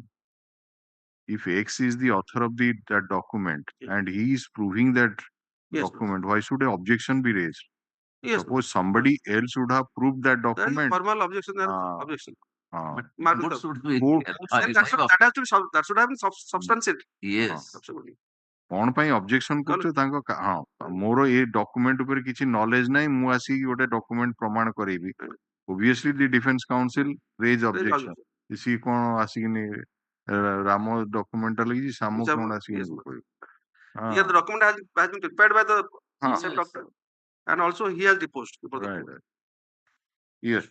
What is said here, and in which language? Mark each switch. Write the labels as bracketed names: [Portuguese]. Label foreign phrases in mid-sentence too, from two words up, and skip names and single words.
[English] If X is the author of that document and he is proving that document, why should an objection be raised? Suppose somebody else would have proved that document. Formal objection. Objection. But Mark should be that should have been substantiated. Yes. Absolutely. [Odia] କଣ ପାଇଁ ଅବଜେକ୍ସନ କରୁଛ ତାଙ୍କ ମୋର ଏ ଡକୁମେଣ୍ଟ ଉପରେ କିଛି ନଲେଜ ନାହିଁ ମୁଁ ଆସିକି ଗୋଟେ ଡକୁମେଣ୍ଟ ପ୍ରମାଣ କରେଇବି [English] obviously the defense counsel raise objection [Odia] ସିଏ କଣ ଆସିକିନି ରାମ ଡକୁମେଣ୍ଟ ଲାଗିଛି ସାମ କଣ ଆସିକିନି କହିବ [English] Here the document has been prepared by the same doctor and also he has deposed before the court. Yes.